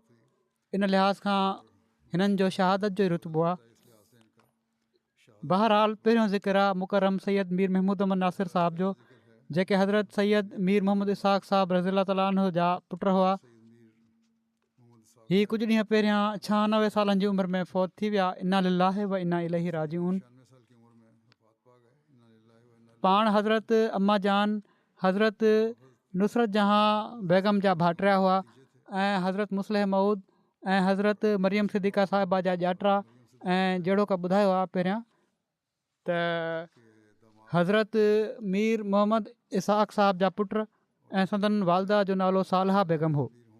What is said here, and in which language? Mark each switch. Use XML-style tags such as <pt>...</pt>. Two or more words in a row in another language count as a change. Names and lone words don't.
<sd>इन लिहाज़ खां हिननि जो शहादत जो ई रुतबो आहे। बहरहाल पहिरियों ज़िक्र आहे मुकरम सैयद मीर महमूद अहमद नासिर साहिब जो, जेके हज़रत सैयद मीर मोहम्मद इसहाक़ साहिब</sd> <ar>رضي تعالى عنه</ar> <sd>जा पुट हुआ। हीअ कुझु ॾींहं पहिरियां 96 सालनि जी उमिरि में फ़ौत थी विया।</sd> <ar>إنا لله وإنا إليه راجعون.</ar> <sd>पाण हज़रत अम्मा जान हज़रत नुसरत जहां बेगम जा भाटिया हुआ ऐं हज़रत मुस्लिह मऊद ऐं हज़रत मरियम सिद्दीक़ा साहिबा जा ॼातिरा। ऐं जहिड़ो का ॿुधायो आहे पहिरियां त हज़रत मीर मोहम्मद इसहाक़ साहिब जा पुट ऐं संदन वालदा जो नालो सालहा बेगम हो।</sd>